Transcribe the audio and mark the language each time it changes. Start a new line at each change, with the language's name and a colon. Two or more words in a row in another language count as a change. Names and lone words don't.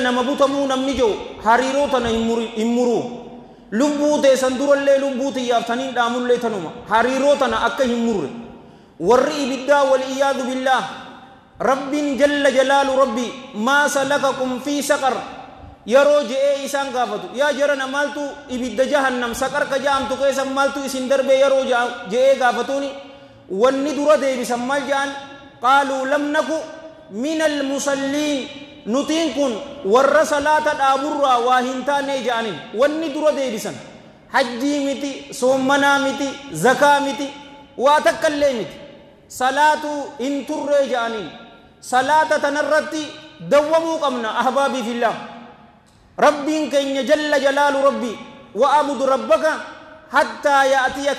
Oromo: nama butamuu namni jiru hariiroo tana hin muruu lubbuu teessan durallee lubbuu tiyyaaf taniin dhaamullee tanuma hariiroo tana akka hin murre warri ibiddaa wal iyyaadu billaah rabbiin
Arabic: جل جلاله
Oromo: rabbi
Arabic: ما سلككم في سقر
Oromo: yeroo je'ee isaan gaafatu yaa jarana maaltu ibidda jahannam saqar ka ja'amtu keessa maaltu isin darbe yeroo je'ee gaafatuuni wanni dura deebisan maal ja'an
Arabic: قالوا لم نك من المصلين
Oromo: nutiin kun warra salaata dhaaburraa waa hin taane ja'anin wanni dura deebisan hajjii miti soommanaa miti zakaa miti waa takkallee miti salaatu hin turree ja'anin salaata tanarratti dawwamuu qabna
Arabic: أحبابي في الله
Oromo: rabbiin keenya
Arabic: جل جلاله
Oromo: rabbi
Arabic: واعبد ربك حتى يأتيك